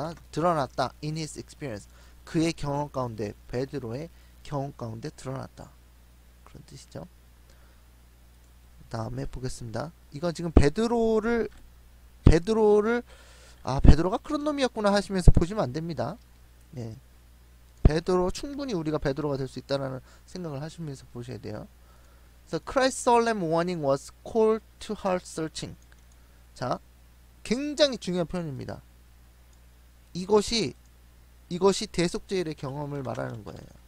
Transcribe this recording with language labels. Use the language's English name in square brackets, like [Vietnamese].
[Korean] 드러났다 [English] in his experience, [Korean] 그의 경험 가운데, 베드로의 경험 가운데 드러났다, 그런 뜻이죠. 다음에 보겠습니다. 이건 지금 베드로를 베드로가 그런 놈이었구나 하시면서 보시면 안 됩니다. 예. 베드로, 충분히 우리가 베드로가 될 수 있다는 생각을 하시면서 보셔야 돼요. 그래서 [English] Christ's solemn warning was call to heart searching. [Korean] 자, 굉장히 중요한 표현입니다. 이것이 대속죄일의 경험을 말하는 거예요.